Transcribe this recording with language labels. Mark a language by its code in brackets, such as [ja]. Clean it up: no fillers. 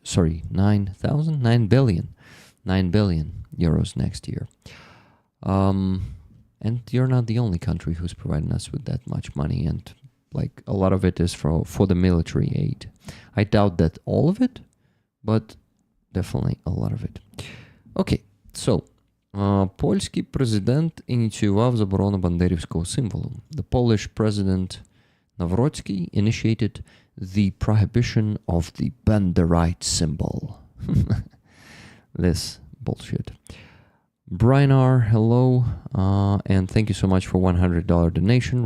[en] Sorry, 9,000? 9 billion. 9 billion euros next year. And you're not the only country who's providing us with that much money. And like a lot of it is for the military aid. I doubt that all of it, but definitely a lot of it. Okay, so [uk] польський президент ініціював заборону бандерівського символу. [en] The Polish president Nawrocki initiated the prohibition of the Banderite symbol. This bullshit. Brian R, hello, and thank you so much for $100 donation.